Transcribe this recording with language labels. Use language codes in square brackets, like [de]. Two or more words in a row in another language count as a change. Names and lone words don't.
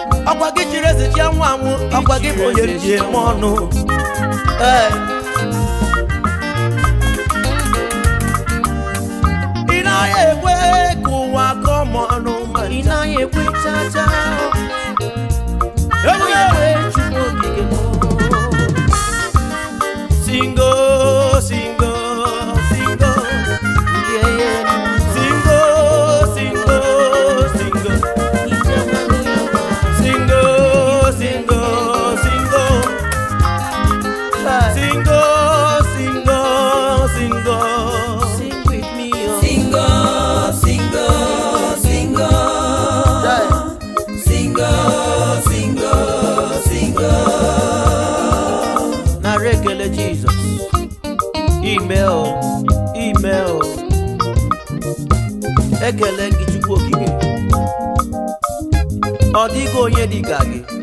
[ig] Ọkwa gị chiri eze chi anwụ anwụ, ọkwa gị bụ onye ji eme ọnụ. Ee. Ị naghị ekwe ka ụwa kọọ m ọnụ. Ị naghị ekwe cha cha. Ị naghị ekwe Chukwu okike m. [en] Singo, singo, singo. Yeah, yeah. Singo, singo, singo. [ig] Ije mmanụ ya. [en] Singo, singo, singo. Hey. Singo, singo, singo. Singo. with me, oh. Sing, oh, sing, oh, sing, oh. Jai. Sing, oh, sing, oh, sing, oh. [ig] Nara ekele Jizọs. Ime o, ime o. Ekele gị Chukwu Okike. Ọ dịghị onye dị ka gị.